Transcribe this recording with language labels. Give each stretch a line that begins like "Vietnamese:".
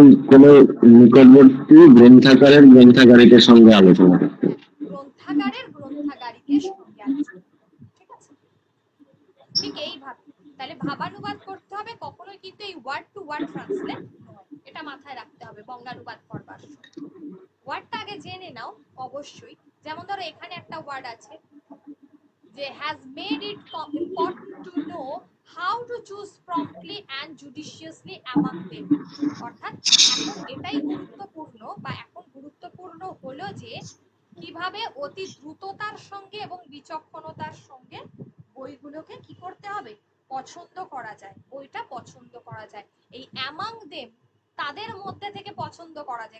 Bangla: কোনো নিকটবর্তী গ্রন্থাগারের গ্রন্থাগারিকের সঙ্গে আলোচনা করতে। গ্রন্থাগারের গ্রন্থাগারিকের সঙ্গে আলোচনা, ঠিক আছে? ঠিক এইভাবে তাহলে ভাবানুবাদ করতে হবে, কখনোই কিন্তু এই ওয়ার্ড টু ওয়ার্ড ট্রান্সলেট নয়, এটা মাথায় রাখতে হবে বঙ্গানুবাদ করবার সময়। ওয়ার্ডটা আগে জেনে নাও অবশ্যই। যেমন ধরো এখানে একটা ওয়ার্ড আছে যে
English: has made it important to know how to choose promptly and judiciously among them।
Bangla: অর্থাৎ এখন এটাই গুরুত্বপূর্ণ, বা এখন গুরুত্বপূর্ণ হলো যে কিভাবে অতি দ্রুততার সঙ্গে এবং বিচক্ষণতার সঙ্গে বইগুলোকে কি করতে হবে, পছন্দ করা যায়, বইটা পছন্দ করা যায়। এই among them, তাদের মধ্যে থেকে পছন্দ করা যায়।